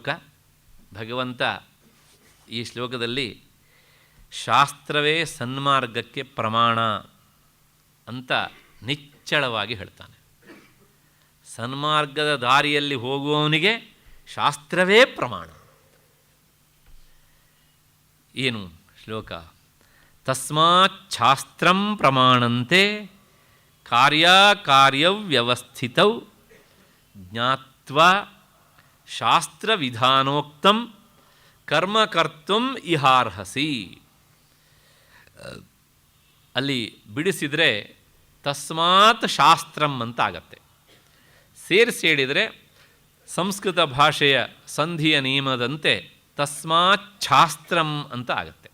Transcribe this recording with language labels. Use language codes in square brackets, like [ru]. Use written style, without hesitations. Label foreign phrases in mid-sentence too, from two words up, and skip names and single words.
[kn] ಭಗವಂತ ಈ ಶ್ಲೋಕದಲ್ಲಿ ಶಾಸ್ತ್ರವೇ ಸನ್ಮಾರ್ಗಕ್ಕೆ ಪ್ರಮಾಣ ಅಂತ ನಿಚ್ಚಳವಾಗಿ ಹೇಳ್ತಾನೆ. ಸನ್ಮಾರ್ಗದ ದಾರಿಯಲ್ಲಿ ಹೋಗುವವನಿಗೆ ಶಾಸ್ತ್ರವೇ ಪ್ರಮಾಣ. ಏನು ಶ್ಲೋಕ? [sa] ತಸ್ಮಾತ್ ಶಾಸ್ತ್ರಂ ಪ್ರಮಾಣಂತೆ ಕಾರ್ಯವ್ಯವಸ್ಥಿತೌ ಜ್ಞಾತ್ವಾ ಶಾಸ್ತ್ರವಿಧಾನೋಕ್ತಂ ಕರ್ಮಕರ್ತುಂ ಇಹಾರ್ಹಸಿ. [kn] ಅಲ್ಲಿ ಬಿಡಿಸಿದರೆ [sa] ತಸ್ಮಾತ್ ಶಾಸ್ತ್ರಂ [kn] ಅಂತ ಆಗತ್ತೆ. ಸೇರಿಸಿ ಹೇಳಿದರೆ ಸಂಸ್ಕೃತ ಭಾಷೆಯ ಸಂಧಿಯ ನಿಯಮದಂತೆ [sa] ತಸ್ಮಾತ್ ಶಾಸ್ತ್ರಂ [kn] ಅಂತ ಆಗತ್ತೆ.